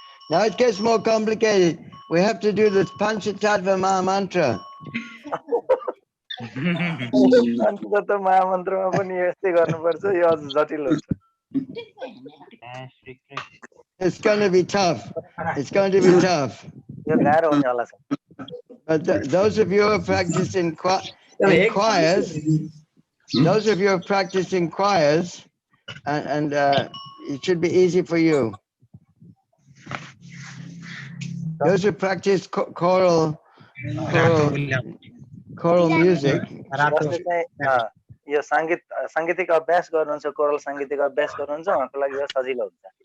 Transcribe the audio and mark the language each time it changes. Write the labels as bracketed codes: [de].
[en] Now it gets more complicated. We have to do the Panchatattva Maha mantra. [ne] पञ्चतत्त्व महामन्त्रमा पनि यस्तै गर्नुपर्छ यो अझ जटिल हुन्छ [en] It's going to be tough. It's going to be tough. [ne] यो गाह्रो हुने होला छ [en] But those of you who have practiced in choirs, those of you who have practiced in choirs, and it should be easy for you. Those who practice choral music. [ne] जसले चाहिँ यो साङ्गीतिक अभ्यास गर्नुहुन्छ कोरल साङ्गीतिक अभ्यास गर्नुहुन्छ उहाँको लागि यो सजिलो हुन्छ